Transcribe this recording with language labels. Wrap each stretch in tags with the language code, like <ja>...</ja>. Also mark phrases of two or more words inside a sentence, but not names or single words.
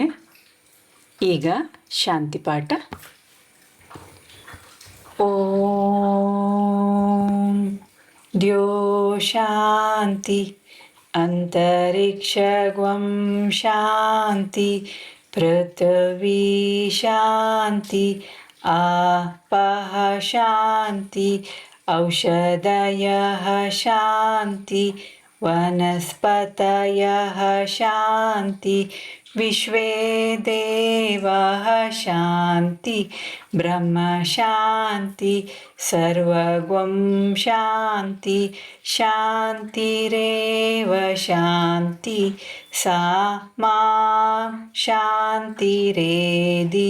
<kn>ಈಗ ಶಾಂತಿ ಪಾಠ.</kn> <sa>ಓಂ ದ್ಯೋ ಶಾಂತಿ ಅಂತರಿಕ್ಷಗ್ವಂ ಶಾಂತಿ ಪೃಥ್ವೀ ಶಾಂತಿ ಆಪಃ ಶಾಂತಿ ಔಷಧಯಃ ಶಾಂತಿ ವನಸ್ಪತಯಃ ಶಾಂತಿ ವಿಶ್ವೇ ದೇವಾಃ ಶಾಂತಿ ಬ್ರಹ್ಮ ಶಾಂತಿ ಸರ್ವಗಂ ಶಾಂತಿ ಶಾಂತಿರೇವ ಶಾಂತಿ ಸಾ ಮಾಂ ಶಾಂತಿರೇಧಿ.</sa>